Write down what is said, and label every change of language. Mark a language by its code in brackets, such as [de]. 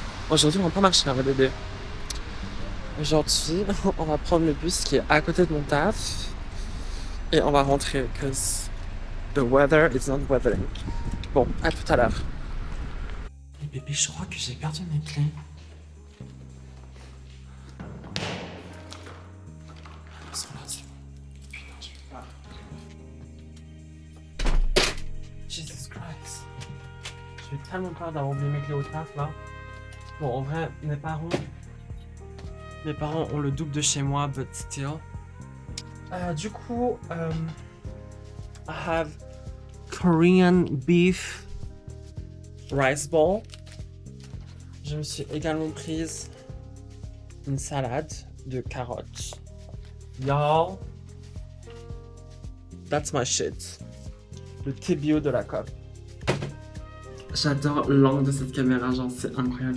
[fr] Aujourd'hui, on va pas marcher, hein, bébé. Aujourd'hui, on va prendre le bus qui est à côté de mon taf. Et on va rentrer, [en] because the weather is not weathering. [fr] Bon, à tout à l'heure. Bébé, je crois que j'ai perdu mes clés. Elles sont là, c'est bon. Putain, je peux pas. Jesus Christ. J'ai tellement peur d'avoir oublié mes clés au taf là. Bon, en vrai, mes parents ont le double de chez moi, [en] but still. [fr] Du coup, [en] I have Korean beef rice ball. [fr] Je me suis également prise une salade de carottes. [en] Y'all, that's my shit. [fr] Le thé bio de la COP. J'adore l'angle de cette caméra, genre c'est incroyable.